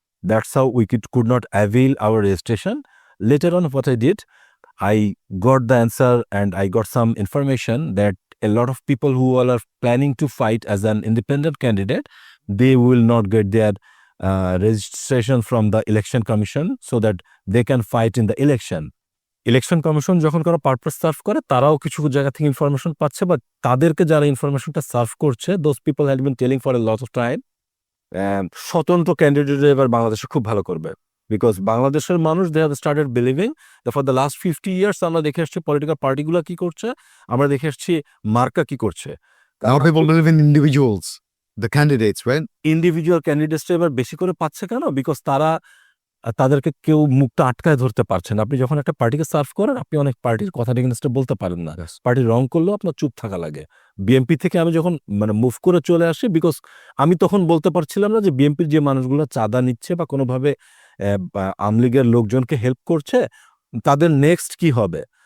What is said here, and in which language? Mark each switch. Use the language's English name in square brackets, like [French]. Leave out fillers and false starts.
[English] That's how we could not avail our registration. Later on, what I did, I got the answer and I got some information that a lot of people who all are planning to fight as an independent candidate, they will not get their registration from the election commission so that they can fight in the election. [Bangla] Election commission যখন কোনো purpose serve করে, তারাও কিছু জায়গা থেকে information পাচ্ছে, বা তাদেরকে যারা ইনফরমেশনটা সার্ভ করছে, [English] those people had been telling for a lot of time [Bangla] স্বতন্ত্র ক্যান্ডিডেট এবার বাংলাদেশে খুব ভালো করবে, বিকজ বাংলাদেশের মানুষ [English] they have started believing for the last 50 years [Bangla] আমরা দেখে আসছি পলিটিক্যাল পার্টিগুলো কি করছে, আমরা দেখে আসছি মার্কা কি করছে। [English] Now people believe in individuals, the candidates, right? [Bangla] Individual ক্যান্ডিডেটসটা এবার বেশি করে পাচ্ছে কেন? বিকজ তাদেরকে কেউ মুখটা আটকায় ধরতে পারছে না। আপনি যখন একটা পার্টিকে সার্ভ করেন, আপনি অনেক পার্টির কথা এগেইনস্টে বলতে পারেন না। পার্টি রং করলেও আপনার চুপ থাকা লাগে। বিএনপি থেকে আমি যখন মুভ করে চলে আসি, বিকজ আমি তখন বলতে পারছিলাম না যে বিএনপির যে মানুষগুলো চাঁদা নিচ্ছে বা কোনোভাবে আওয়ামী লীগের লোকজনকে হেল্প করছে, তাদের নেক্সট কি হবে।